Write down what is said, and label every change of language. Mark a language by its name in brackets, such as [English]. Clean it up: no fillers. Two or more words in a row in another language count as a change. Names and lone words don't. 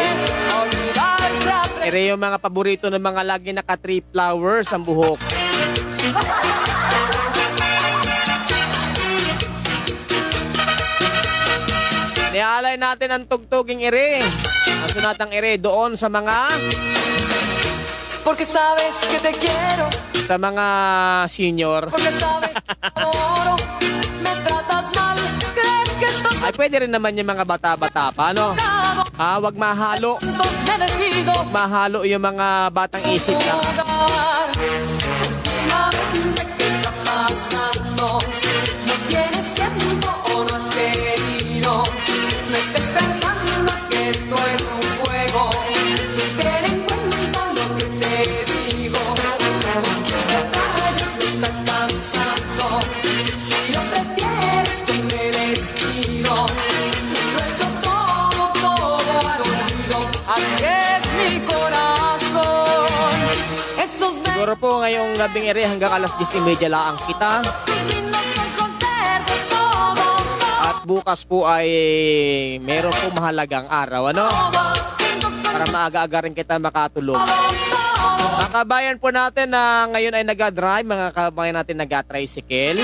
[Filipino] Ere yung mga paborito ng mga lagi naka 3 flowers ang buhok. Nialay natin ang tugtuging ere. Ang sunatang ere doon sa mga [Spanish] Porque sabes que te quiero, [Filipino] sa mga senior. [Spanish] porque sabes que te adoro, me tratas mal, crees que esto [Filipino] Ay, pwede rin naman yung mga bata-bata pa, no? Wag mahalo. Wag mahalo yung mga batang isip lang. [Spanish] No tienes tiempo o no has querido. No estés pensando que esto es un juego. Ten en cuenta lo que te digo. Detalles me estás cansando. Si lo prefieres con el vestido. Lo he hecho todo al olvido. Así es mi corazón. Esos [Filipino] Siguro po ngayong gabing ere hanggang alas 10:30 lang kita. At bukas po ay meron po mahalagang araw, ano? Para maaga-aga rin kita makatulog. Mga kabayan po natin na ngayon ay nag-drive, mga kabayan natin nag-tricycle.